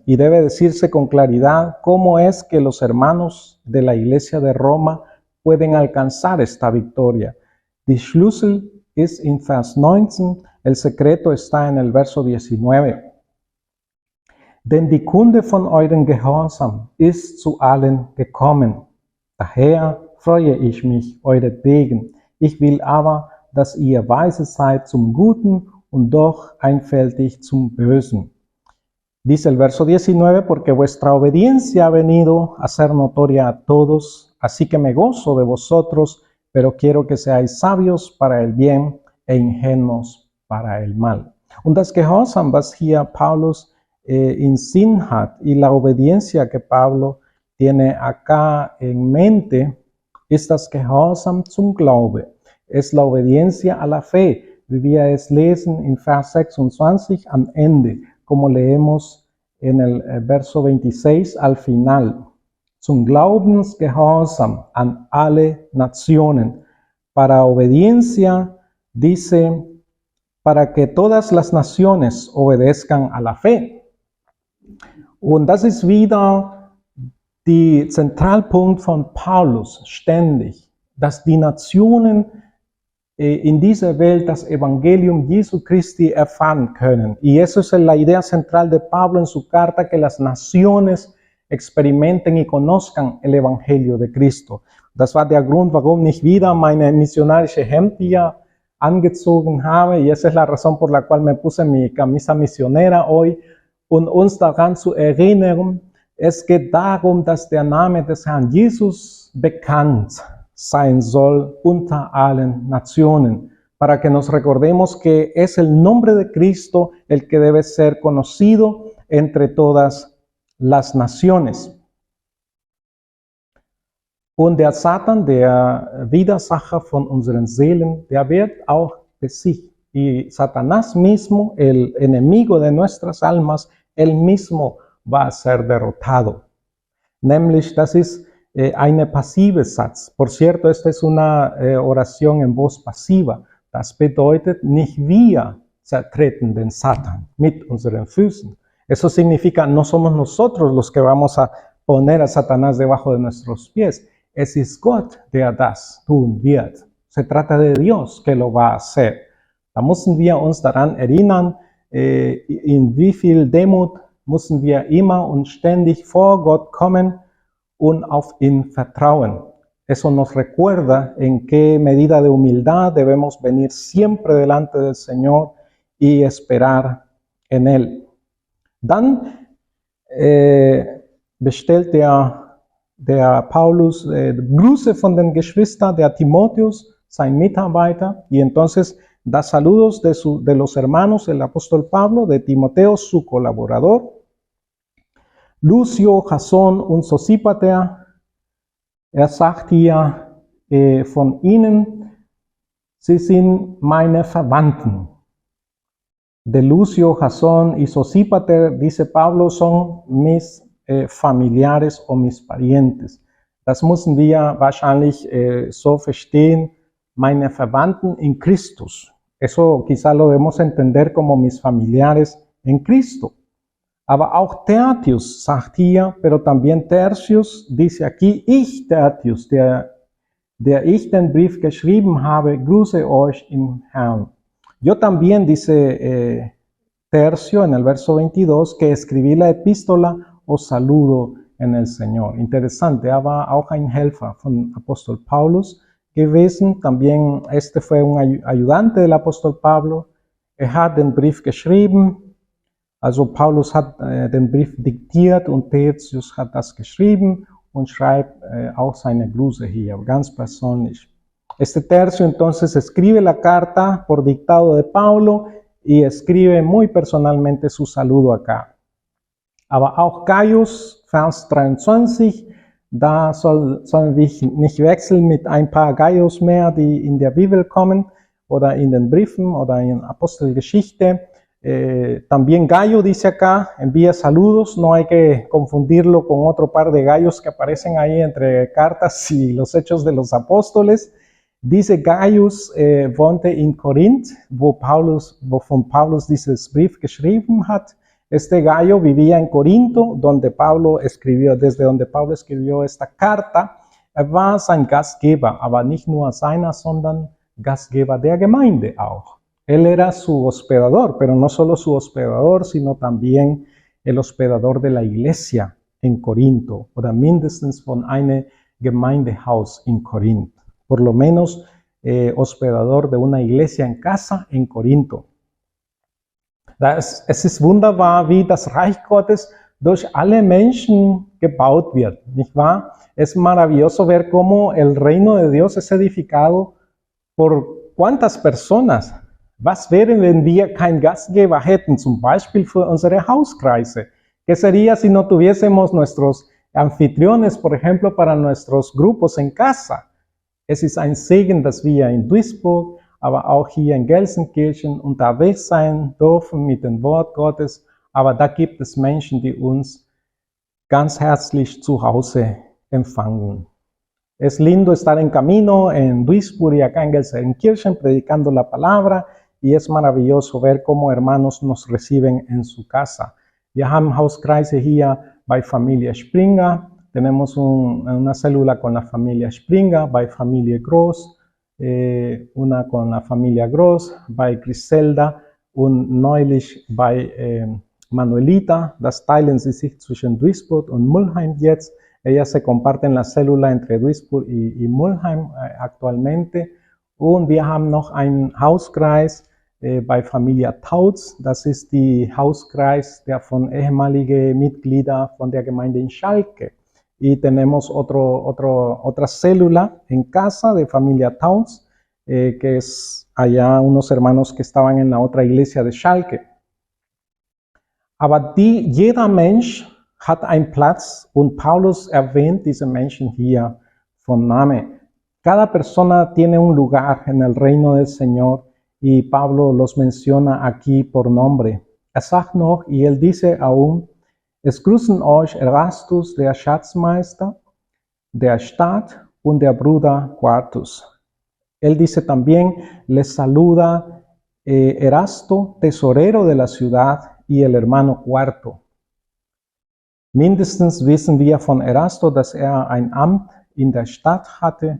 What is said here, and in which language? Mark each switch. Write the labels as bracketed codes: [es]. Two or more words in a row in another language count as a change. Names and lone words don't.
[es] Y debe decirse con claridad cómo es que los hermanos de la iglesia de Roma pueden alcanzar esta victoria. [de] Die Schlüssel ist in Vers 19, [es] el secreto está en el verso 19. [de] Denn die Kunde von euren Gehorsam ist zu allen gekommen. Daher freue ich mich euretwegen. Ich will aber, dass ihr weise seid zum Guten und doch einfältig zum Bösen. [es] Dice el verso 19, porque vuestra obediencia ha venido a ser notoria a todos, así que me gozo de vosotros, pero quiero que seáis sabios para el bien e ingenuos para el mal. [de] Und das Gehorsam, was hier Paulus en Sinn hat [es] y la obediencia que Pablo tiene acá en mente [de] ist das Gehorsam zum Glaube. [es] Es la obediencia a la fe, [de] wie wir es lesen in Vers 26 am Ende, [es] como leemos en el verso 26 al final. [de] Zum Glaubensgehorsam an alle Nationen. [es] Para obediencia, dice, para que todas las naciones obedezcan a la fe. [de] Und das ist wieder der Zentralpunkt von Paulus, ständig, dass die Nationen in dieser Welt das Evangelium Jesu Christi erfahren können. [es] Y eso es la idea central de Pablo en su carta, que las naciones experimenten y conozcan el Evangelio de Cristo. [de] Das war der Grund, warum ich wieder meine missionarische Hemd hier angezogen habe. [es] Y esa es la razón por la cual me puse mi camisa misionera hoy, [de] uns daran zu erinnern. Es geht darum, dass der Name des Herrn Jesus bekannt sein soll unter allen Nationen, [es] para que nos recordemos que es el nombre de Cristo el que debe ser conocido entre todas las naciones. [de] Und der Satan, der Widersacher von unseren Seelen, der wird auch besiegt. [es] Y Satanás mismo, el enemigo de nuestras almas, él mismo va a ser derrotado. [de] Nämlich, das ist eine passive Satz. [es] Por cierto, esta es una oración en voz pasiva. [de] Das bedeutet, nicht wir zertreten den Satan mit unseren Füßen. [es] Eso significa, no somos nosotros los que vamos a poner a Satanás debajo de nuestros pies. [de] Es ist Gott, der das tun wird. [es] Se trata de Dios que lo va a hacer. [de] Da müssen wir uns daran erinnern, in wie viel Demut müssen wir immer und ständig vor Gott kommen und auf ihn vertrauen. [es] Eso nos recuerda en qué medida de humildad debemos venir siempre delante del Señor y esperar en Él. [de] Dann bestellt der Paulus Grüße von den Geschwistern, der Timotheus, sein Mitarbeiter, [es] y entonces da saludos de los hermanos, el apóstol Pablo, de Timoteo, su colaborador, Lucio, [de] Jason und Sosipater. Sagt hier von ihnen, sie sind meine Verwandten. [es] De Lucio, Jason y Sosipater, dice Pablo, son mis familiares o mis parientes. [de] Das müssen wir wahrscheinlich so verstehen, meine Verwandten in Christus. [es] Eso quizá lo debemos entender como mis familiares en Cristo. [de] Aber auch Tertius sagt hier, [es] pero también Tertius dice aquí, [de] ich Tertius, der ich den Brief geschrieben habe, grüße euch im Herrn. [es] Yo también, dice Tercio en el verso 22, que escribí la epístola, os saludo en el Señor. Interesante, [de] war auch ein Helfer von Apostel Paulus gewesen. [es] También este fue un ayudante del apóstol Pablo. [de] Hat den Brief geschrieben. Also Paulus hat den Brief diktiert und Tertius hat das geschrieben und schreibt auch seine Grüße hier, ganz persönlich. [es] Este Tercio entonces escribe la carta por dictado de Pablo y escribe muy personalmente su saludo acá. [de] Aber auch Gaius, Vers 23, da sollen wir nicht wechseln mit ein paar Gaius mehr, die in der Bibel kommen oder in den Briefen oder in Apostelgeschichte. [es] También Gallo dice acá, envía saludos, no hay que confundirlo con otro par de gallos que aparecen ahí entre cartas y los hechos de los apóstoles. [de] Dice Gaius wohnte in Korinth, wovon Paulus dieses Brief geschrieben hat. [es] Este Gallo vivía en Corinto, desde donde Pablo escribió esta carta. [de] War sein Gastgeber, aber nicht nur seiner, sondern Gastgeber der Gemeinde auch. [es] Él era su hospedador, pero no solo su hospedador, sino también el hospedador de la iglesia en Corinto, [de] oder mindestens von einem Gemeindehaus in Korinth. [es] Por lo menos hospedador de una iglesia en casa en Corinto. [de] Es ist wunderbar, wie das Reich Gottes durch alle Menschen gebaut wird, nicht wahr? Es maravilloso ver cómo el reino de Dios es edificado por cuántas personas. Was wäre, wenn wir keinen Gastgeber hätten, zum Beispiel für unsere Hauskreise? [es] ¿Qué sería si no tuviésemos nuestros anfitriones, por ejemplo, para nuestros grupos en casa? [de] Es ist ein Segen, dass wir in Duisburg, aber auch hier in Gelsenkirchen unterwegs sein dürfen mit dem Wort Gottes. Aber da gibt es Menschen, die uns ganz herzlich zu Hause empfangen. [es] Es lindo estar en camino en Duisburg y acá en Gelsenkirchen predicando la palabra. Y es maravilloso ver cómo hermanos nos reciben en su casa. [de] Wir haben Hauskreise hier bei Familie Springer. [es] Tenemos una célula con la familia Springer, [de] bei Familie Groß, [es] una con la familia Groß, [de] bei Griselda und neulich bei Manuelita. Das teilen sie sich zwischen Duisburg und Mulheim jetzt. [es] Ellas se comparten la célula entre Duisburg y Mulheim actualmente. [de] Und wir haben noch einen Hauskreis bei Familie Tautz. Das ist die Hauskreis der von ehemaligen Mitgliedern von der Gemeinde in Schalke. [es] Y tenemos otra célula en casa de familia Tautz, que es allá unos hermanos que estaban en la otra iglesia de Schalke. [de] Aber jeder Mensch hat einen Platz und Paulus erwähnt diese Menschen hier von Name. [es] Cada persona tiene un lugar en el reino del Señor y Pablo los menciona aquí por nombre. [de] Sagt noch, [es] y él dice aún, [de] es grüßen euch Erastus, der Schatzmeister der Stadt und der Bruder Quartus. [es] Él dice también, les saluda Erasto, tesorero de la ciudad, y el hermano Cuarto. [de] Mindestens wissen wir von Erasto, dass ein Amt in der Stadt hatte.